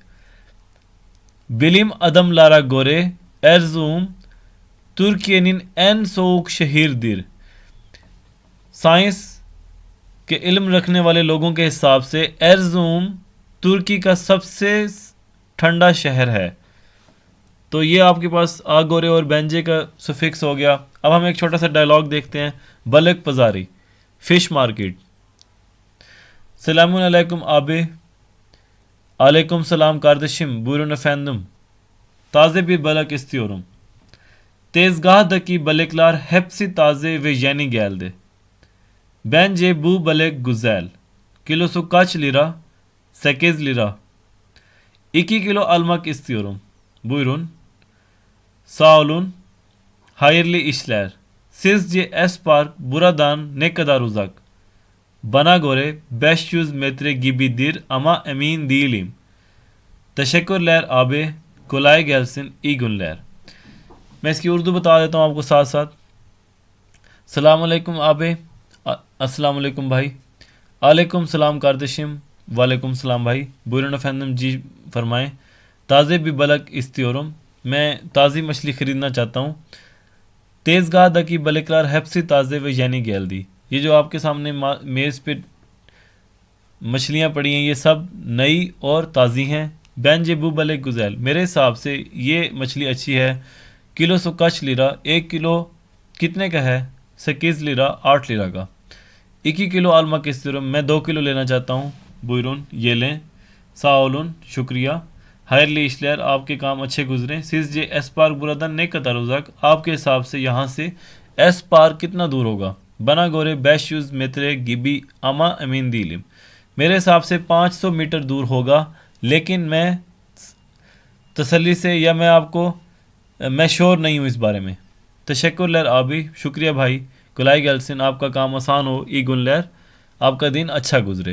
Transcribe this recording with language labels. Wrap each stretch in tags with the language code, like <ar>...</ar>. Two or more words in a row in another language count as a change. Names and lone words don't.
<tr>Bilim adamlarına göre Erzurum Türkiye'nin en soğuk şehridir,</tr> <ur>سائنس کے علم رکھنے والے لوگوں کے حساب سے ارزوم ترکی کا سب سے ٹھنڈا شہر ہے. تو یہ آپ کے پاس آگورے اور بینجے کا سفکس ہو گیا. اب ہم ایک چھوٹا سا ڈائلاگ دیکھتے ہیں.</ur> <tr>balık pazarı</tr> <en>fish market.</en> <tr>سلام علیکم آبی. علیکم سلام kardeşim. Buyurun efendim. Taze bir balık istiyorum. Tezgahdaki balıklar hepsi taze ve yeni geldi. Bence bu balık güzel. Kilosu kaç lira? 8 lira. 2 kilo almak istiyorum. Buyurun. Sağ olun. Hayırlı işler. Sizce Espark buradan ne kadar uzak? Bana göre 500 metre gibidir ama emin değilim. Teşekkürler abi. Kolay gelsin. İyi günler.</tr> <ur>میں اس کی اردو بتا دیتا ہوں آپ کو ساتھ ساتھ. السلام علیکم آبے. السلام علیکم بھائی. علیکم السلام kardeşim. وعلیکم السلام بھائی.</ur> <tr>buyurun efendim</tr> <ur>جی فرمائیں.</ur> <tr>Taze bir balık istiyorum.</tr> <ur>میں تازی مچھلی خریدنا چاہتا ہوں.</ur> <tr>tezgahdaki balıklar hepsi taze ve yeni geldi.</tr> <ur>یہ جو آپ کے سامنے میز پہ مچھلیاں پڑی ہیں یہ سب نئی اور تازی ہیں.</ur> <tr>Bence bu balık güzel.</tr> <ur>میرے حساب سے یہ مچھلی اچھی ہے.</ur> <tr>Kilosu kaç lira.</tr> <ur>1 کلو کتنے کا ہے؟ 8 لیرا. 8 لیرا کا.</ur> <tr>2 kilo almak istiyorum.</tr> <ur>میں 2 کلو لینا چاہتا ہوں. بویرون یہ لیں. ساولون شکریہ.</ur> <tr>Hayırlı işler</tr> <ur>آپ کے کام اچھے گزریں.</ur> <tr>Sizce Espark buradan ne kadar uzak.</tr> <ur>آپ کے حساب سے یہاں سے ایس پارک کتنا دور ہوگا؟</ur> <tr>Bana göre 500 metre gibidir ama emin değilim.</tr> <ur>میرے حساب سے 500 میٹر دور ہوگا لیکن میں تسلی سے یا میں شور نہیں ہوں اس بارے میں.</ur> <tr>Teşekkürler abi.</tr> <ur>شکریہ بھائی.</ur> <tr>Kolay gelsin</tr> <ur>آپ کا کام آسان ہو.</ur> <tr>İyi günler</tr> <ur>آپ کا دن اچھا گزرے.</ur>